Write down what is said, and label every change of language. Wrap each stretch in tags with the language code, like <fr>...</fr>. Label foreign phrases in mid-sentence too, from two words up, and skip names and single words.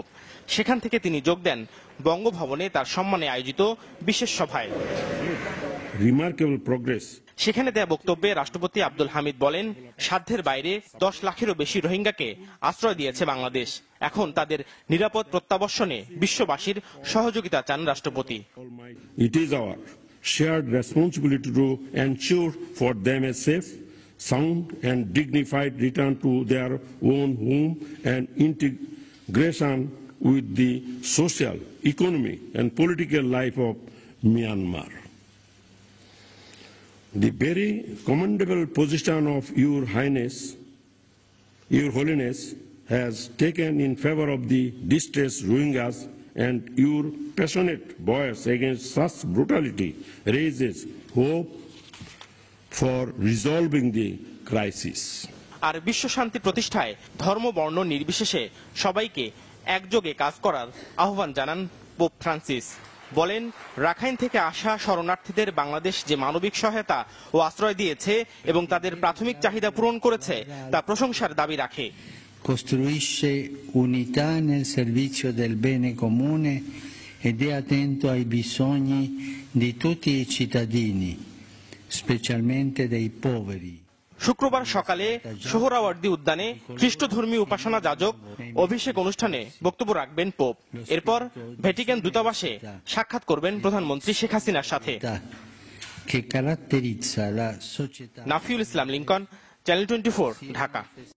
<bn>সেখান থেকে তিনি যোগ দেন বঙ্গভবনে তার সম্মানে আয়োজিত বিশেষ সভায়। সেখানে দেয়া বক্তব্যে রাষ্ট্রপতি আব্দুল হামিদ বলেন, সাধ্যের বাইরে 10 লাখেরও বেশি রোহিঙ্গাকে আশ্রয় দিয়েছে বাংলাদেশ। এখন তাদের নিরাপদ প্রত্যাবর্ষণে বিশ্ববাসীর সহযোগিতা চান রাষ্ট্রপতি।</bn> <en>It is our shared responsibility to ensure for them a safe, sound and dignified return to their own home and integration with the social, economic and political life of Myanmar. The very commendable position of Your Highness, Your Holiness, has taken in favor of the distressed Rohingyas, and your passionate voice against such brutality raises hope for resolving the crisis.</en> <bn>আর বিশ্ব শান্তি প্রতিষ্ঠায় ধর্ম বর্ণ নির্বিশেষে সবাইকে একযোগে কাজ করার আহ্বান জানান পোপ ফ্রান্সিস। বলেন, রাখাইন থেকে আসা শরণার্থীদের বাংলাদেশ যে মানবিক সহায়তা ও আশ্রয় দিয়েছে এবং তাদের প্রাথমিক চাহিদা পূরণ করেছে তা প্রশংসার দাবি রাখে।</bn> <it>Costruisce unità nel servizio del bene comune ed è attento ai bisogni di tutti i cittadini, specialmente dei poveri.</it> <bn>শুক্রবার সকালে সোহরাওয়ার্দী উদ্যানে খ্রিস্ট ধর্মীয় উপাসনা যাজক অভিষেক অনুষ্ঠানে বক্তব্য রাখবেন পোপ। এরপর ভ্যাটিকান দূতাবাসে সাক্ষাৎ করবেন প্রধানমন্ত্রী শেখ হাসিনার সাথে। নাফিউল ইসলাম লিংকন, চ্যানেল 24, ঢাকা।</bn>